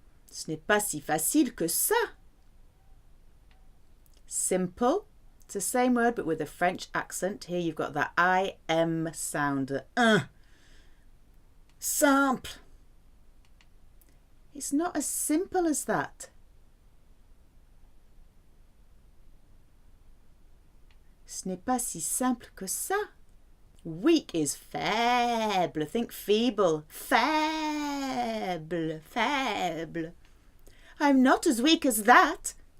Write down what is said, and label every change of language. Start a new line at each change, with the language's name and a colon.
French: Ce n'est pas si facile que ça.
English: Simple. It's the same word but with a French accent. Here you've got that I-M sound. Simple. It's not as simple as that.
French: Ce n'est pas si simple que ça.
English: Weak is faible. Think feeble.
French: Faible. Faible.
English: I'm not as weak as that.